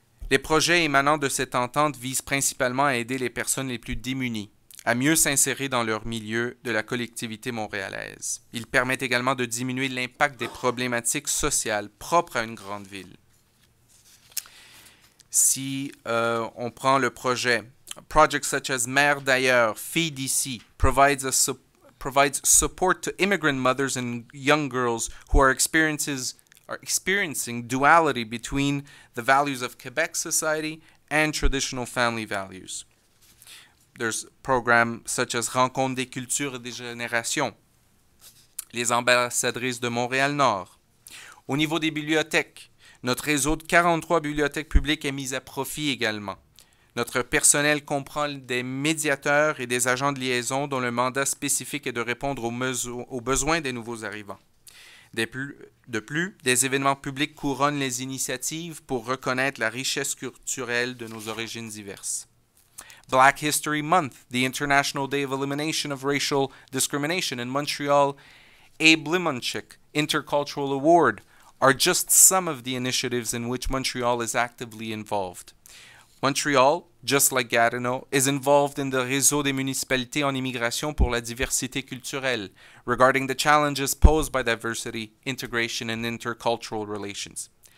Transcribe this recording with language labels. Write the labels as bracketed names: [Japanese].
[French] Les projets émanant de cette entente visent principalement à aider les personnes les plus démunies à mieux s'insérer dans leur milieu de la collectivité montréalaise. Ils permettent également de diminuer l'impact des problématiques sociales propres à une grande ville. Si on prend le projet, [English] projects such as Mère d'ailleurs, Fille d'ici, provides support to immigrant mothers and young girls who are experiencing duality between the values of Quebec society and traditional family values. There's programs such as Rencontre des cultures et des générations, les ambassadrices de Montréal-Nord. [French] Au niveau des bibliothèques, notre réseau de 43 bibliothèques publiques est mis à profit également. Notre personnel comprend des médiateurs et des agents de liaison dont le mandat spécifique est de répondre aux besoins des nouveaux arrivants. De plus, des événements publics couronnent les initiatives pour reconnaître la richesse culturelle de nos origines diverses. [English] Black History Month, the International Day of Elimination of Racial Discrimination in Montreal, Abe Limonchik Inter-cultural Award are just some of the initiatives in which Montreal is actively involved. Montreal, just like Gatineau, is involved in the Réseau des municipalités en immigration pour la diversité culturelle, regarding the challenges posed by diversity, integration, and intercultural relations.